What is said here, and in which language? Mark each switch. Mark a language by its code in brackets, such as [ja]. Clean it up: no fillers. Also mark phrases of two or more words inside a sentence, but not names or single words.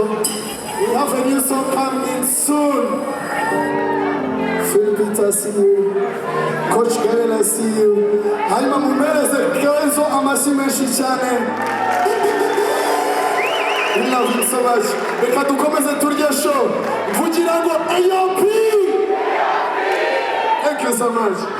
[en] We have a new song coming soon. Phil Peter, see you. Coach Gael, I see you. [rw] Hanyuma mumereze Kenzo amashyi menshi cyane. [en] We love you so much. [rw] Reka dukomeze turye show. Mvugira ngo AOP. [en] Thank you so much.